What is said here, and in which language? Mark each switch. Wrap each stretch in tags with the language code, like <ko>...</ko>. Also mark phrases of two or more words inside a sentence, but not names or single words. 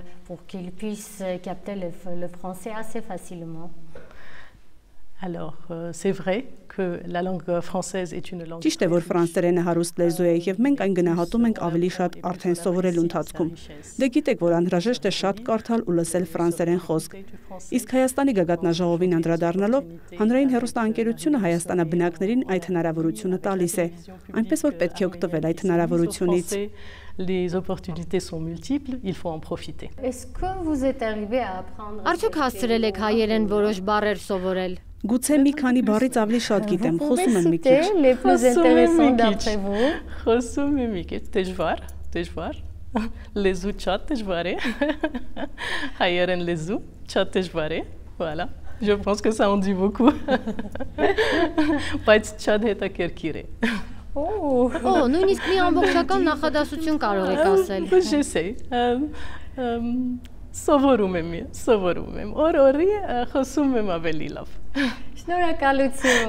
<fr>Pour qu'ils puissent capter le français assez facilement. Alors c'est vrai que la langue française est une langue</fr> <hy>Ճիշտ է, որ ֆրանսերենը հարուստ լեզու է եւ մենք այն գնահատում ենք ավելի շատ արդեն սովորելու ընթացքում։ Դե գիտեք, որ անհրաժեշտ է շատ կարդալ ու լսել ֆրանսերեն խոսք։ Իսկ Հայաստանի գագաթնաժողովին անդրադառնալով, հանրային հեռուստաընկերությունը Հայաստանաբնակներին այդ հնարավորությունը տալիս է։ Այնպես որ պետք է օգտվել այդ հնարավորությունից։</hy> <fr>Les opportunités sont multiples, il faut en profiter. Est-ce que vous êtes arrivé à apprendre</fr> <hy>Արդյոք հասցրել եք հայերեն որոշ բառեր սովորել։ Գուցե մի քանի բառից ավելի շատ գիտեմ, խոսում եմ մի քիչ։</hy> <fr>les plus intéressants d'après vous?</fr> <hy>Խոսում եմ մի քիչ, դժվար։ Լեզու շատ դժվար է։ Հայերեն լեզու շատ դժվար է,</hy> <fr>voilà. Je pense que ça en dit beaucoup.</fr> <hy>Բայց շատ հետաքրքիր է։ Օ, նույնիսկ մի ամբողջական նախադասություն կարող եք ասել։ J'essaie. Սովորում եմ, օր-օրի խոսում եմ ավելի լավ։ Շնորհակալություն։</hy>